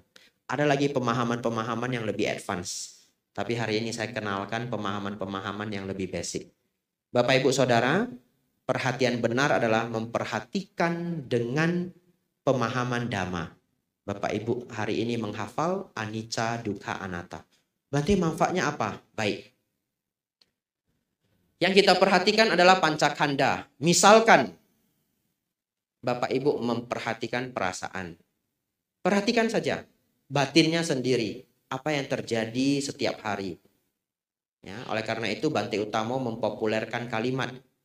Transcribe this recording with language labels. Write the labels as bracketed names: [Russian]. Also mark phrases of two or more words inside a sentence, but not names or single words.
[Indonesian] Ada lagi pemahaman-pemahaman yang lebih advance. Tapi hari ini saya kenalkan pemahaman-pemahaman yang lebih basic. Bapak Ibu Saudara, perhatian benar adalah memperhatikan dengan pemahaman Dhamma. Bapak Ibu hari ini menghafal [Pali] anicca, dukkha, anatta. [Indonesian] Berarti manfaatnya apa? Baik. Yang kita perhatikan adalah pancakanda. Misalkan Bapak Ibu memperhatikan perasaan. Perhatikan saja batinnya sendiri. Apa yang terjadi setiap hari. Ya, oleh karena itu Bante Utamo mempopulerkan kalimat.